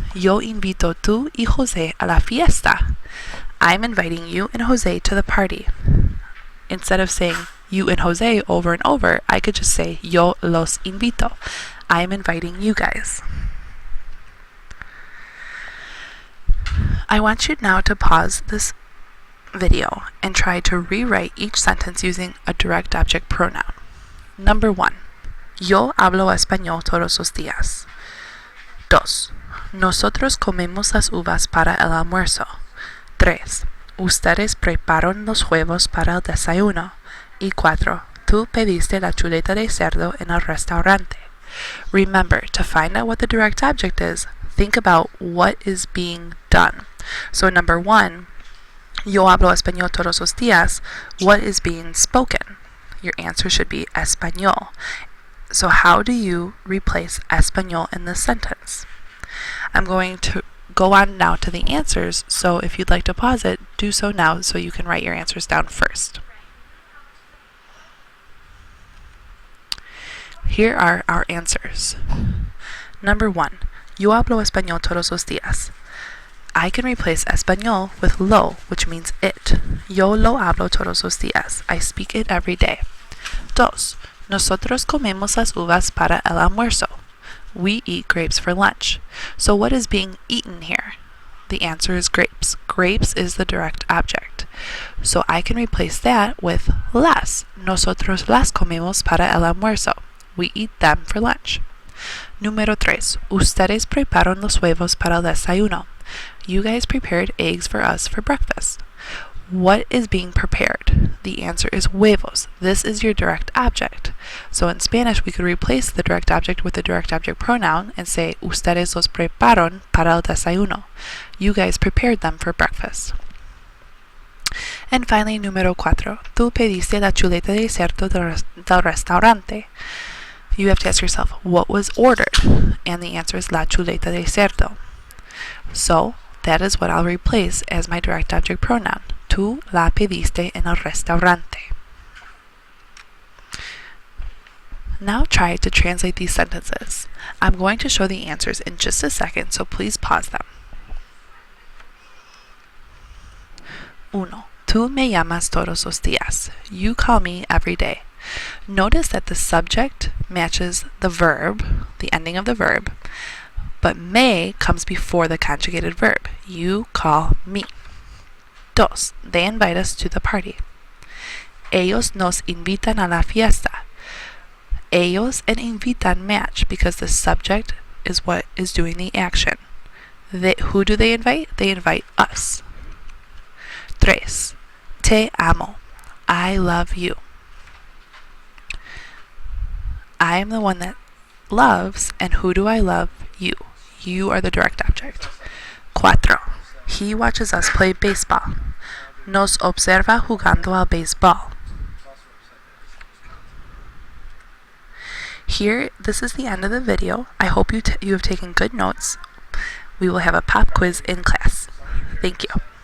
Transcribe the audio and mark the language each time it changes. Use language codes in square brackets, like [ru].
[es] Yo invito tú y José a la fiesta. [en] I'm inviting you and José to the party. Instead of saying you and José over and over, I could just say [es] yo los invito. [en] I'm inviting you guys. I want you now to pause this video and try to rewrite each sentence using a direct object pronoun. Number 1. [es] Yo hablo español todos los días. 2. Nosotros comemos las uvas para el almuerzo. 3. Ustedes preparan los huevos para el desayuno. Y 4. Tú pediste la chuleta de cerdo en el restaurante. [en] Remember, to find out what the direct object is, think about what is being done. So number 1, [es] yo hablo español todos los días. [en] What is being spoken? Your answer should be español. So how do you replace español in this sentence? I'm going to go on now to the answers, so if you'd like to pause it, do so now so you can write your answers down first. Here are our answers. [es] Number 1, yo hablo español todos los días. [en] I can replace español with lo, which means it. [es] Yo lo hablo todos los días. [en] I speak it every day. [es] 2. Nosotros comemos las uvas para el almuerzo. [en] We eat grapes for lunch. So what is being eaten here? The answer is grapes. Grapes is the direct object. So I can replace that with las. [es] Nosotros las comemos para el almuerzo. [en] We eat them for lunch. [es] Número 3. Ustedes preparan los huevos para el desayuno. [en] You guys prepared eggs for us for breakfast. What is being prepared? The answer is huevos. This is your direct object. So in Spanish, we could replace the direct object with the direct object pronoun and say, [es] ustedes los preparan para el desayuno. [en] You guys prepared them for breakfast. And finally, [es] número 4. Tú pediste la chuleta de cerdo del restaurante. [en] You have to ask yourself, what was ordered? And the answer is [es] la chuleta de cerdo. [en] So, that is what I'll replace as my direct object pronoun. [es] Tú la pediste en el restaurante. [en] Now try to translate these sentences. I'm going to show the answers in just a second, so please pause them. 1. [es] Tú me llamas todos los días. [en] You call me every day. Notice that the subject matches the verb, the ending of the verb, but me comes before the conjugated verb. You call me. 2. They invite us to the party. [es] Ellos nos invitan a la fiesta. [en] Ellos and invitan match because the subject is what is doing the action. Who do they invite? They invite us. 3. [es] Te amo. [en] I love you. I am the one that loves, and who do I love? You. You are the direct object. 4. He watches us play baseball. [es] Nos observa jugando al béisbol. [en] Here, this is the end of the video. I hope you have taken good notes. We will have a pop quiz in class. Thank you.